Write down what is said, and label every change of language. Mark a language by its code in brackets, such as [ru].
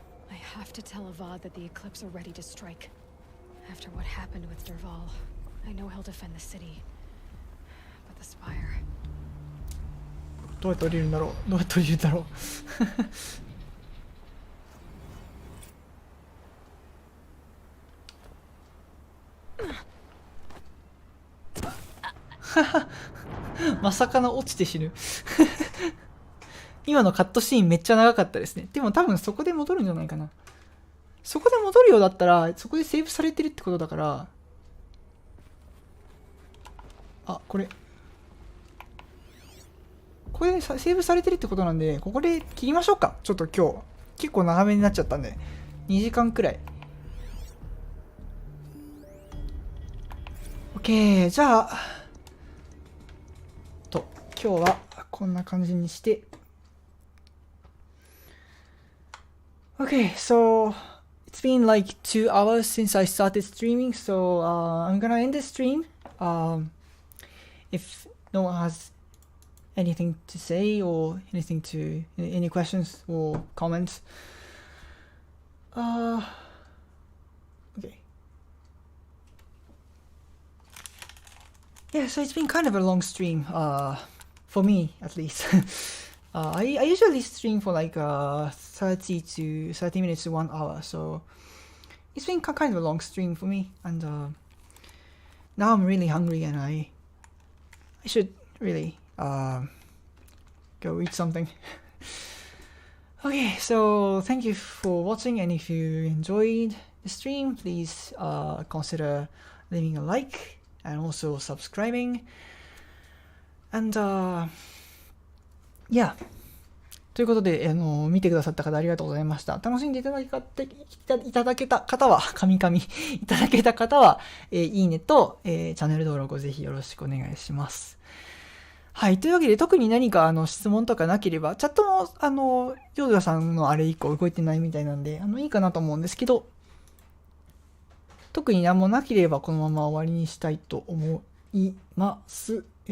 [en] I have to tell Avad that the Eclipse are ready to strike. After what happened with Derval, I know he'll defend the city. But the Spire... [ja] どうやって降りるんだろう。どうやって降りるんだろう。まさかの落ちて死ぬ。今のカットシーンめっちゃ長かったですね。でも多分そこで戻るんじゃないかな。そこで戻るようだったら、そこでセーブされてるってことだから。あ、これでセーブされてるってことなんで、ここで切りましょうか。ちょっと今日、結構長めになっちゃったんで。2時間くらい。 OK、じゃあ、今日はこんな感じにして。 [en] Okay, so it's been like 2 hours since I started streaming, so I'm gonna end the stream. If no one has anything to say or any questions or comments, okay. yeah, so it's been kind of a long stream, for me at least. I usually stream for like 30 minutes to 1 hour, so it's been kind of a long stream for me, and now I'm really hungry and I should really go eat something. Okay, so thank you for watching, and if you enjoyed the stream, please consider leaving a like and also subscribing. And yeah. [ja] ということで、見てくださった方ありがとうございました。楽しんでいただけた方は、いただけた方は、いいねと、チャンネル登録をぜひよろしくお願いします。はい。というわけで、特に何か質問とかなければ、チャットも、ジョージャさんのあれ以降動いてないみたいなんで、いいかなと思うんですけど、特に何もなければこのまま終わりにしたいと思います。